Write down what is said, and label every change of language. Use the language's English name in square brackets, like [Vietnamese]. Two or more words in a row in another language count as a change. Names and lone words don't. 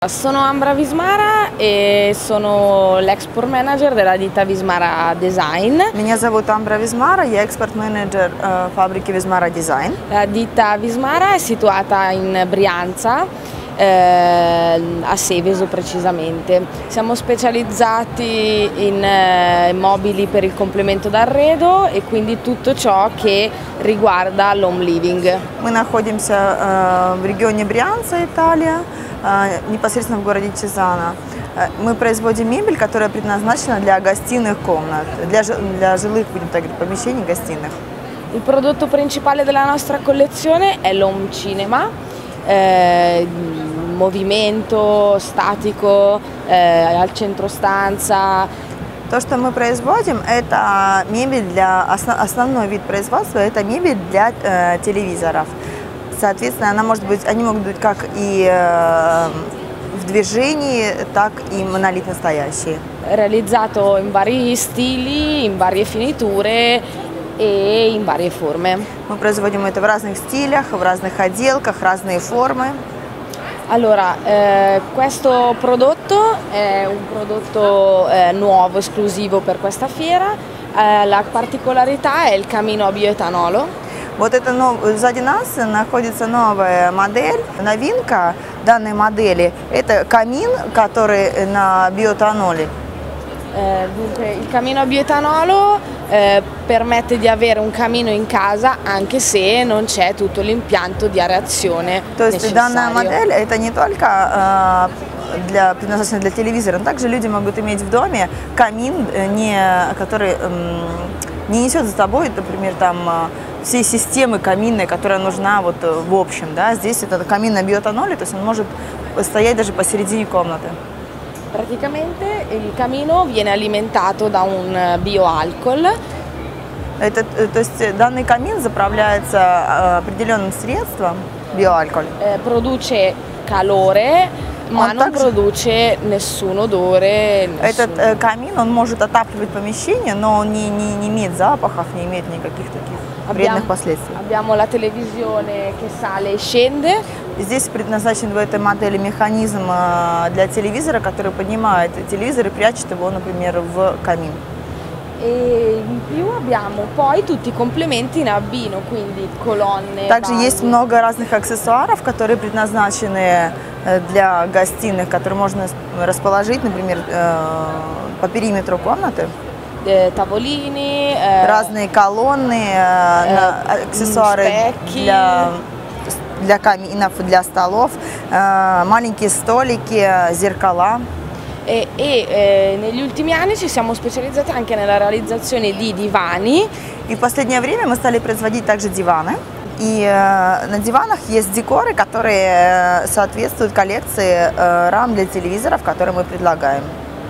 [Italian] Sono Ambra Vismara e sono l'export manager della ditta Vismara Design. [Russian] Меня зовут Амбра Визмара, я экспорт-менеджер фабрики Vismara Design. [Italian] La ditta Vismara è situata in Brianza, a Seveso precisamente. Siamo specializzati in mobili per il complemento d'arredo e quindi tutto ciò che riguarda l' [English] home living. [Russian] Мы находимся в регионе Брианца, Италия, непосредственно в городе Чезана. Мы производим мебель, которая предназначена для гостиных комнат, для жилых, будем так говорить, помещений гостиных. [Italian] Il prodotto principale della nostra collezione è l' [English] home cinema, [Italian] movimento statico, al centro stanza. [Russian] То, что мы производим, это мебель основной вид производства, это мебель для телевизоров. Соответственно, они могут быть как и в движении, так и монолитно стоящие. [Italian] Realizzato in vari stili, in varie finiture e in varie forme. [Russian] Мы производим это в разных стилях, в разных отделках, разные формы. [Italian] Allora, questo prodotto è un prodotto nuovo, esclusivo per questa fiera. La particolarità è il camino a bioetanolo. [Russian] Вот это сзади нас находится новая модель. Новинка данной модели – это камин, который на биоэтаноле. [Italian] Dunque, il camino a bioetanolo permette di avere un camino in casa anche se non c'è tutto l'impianto di areazione necessario. [Russian] Данная модель – это не только предназначена для телевизора, но также люди могут иметь в доме камин, который не несет за собой, например, там всей системы каминной, которая нужна вот в общем. Да? Здесь это камин на биоэтаноле, то есть он может стоять даже посередине комнаты. [Italian] Praticamente il camino viene alimentato da un bioalcol. [Russian] То есть данный камин заправляется определенным средством, биоалкоголь. [Italian] Produce calore, ma non produce nessun odore. [Russian] Этот камин, он может отапливать помещение, но он не имеет запахов, не имеет никаких таких вредных последствий. [Italian] Abbiamo la televisione che sale e scende. [Russian] Здесь предназначен в этой модели механизм для телевизора, который поднимает телевизор и прячет его, например, в камин. [Italian] E in più abbiamo poi tutti i complementi in abbino, quindi colonne. [Russian] Также есть много разных аксессуаров, которые предназначены для гостиных, которые можно расположить, например, по периметру комнаты. [Italian] Tavolini, [Russian] разные колонны, аксессуары для каминов, для столов, маленькие столики, зеркала. [Italian] Negli ultimi anni ci siamo specializzati anche nella realizzazione di divani. [Russian] И в последнее время мы стали производить также диваны. И на диванах есть декоры, которые соответствуют коллекции рам для телевизоров, которые мы предлагаем.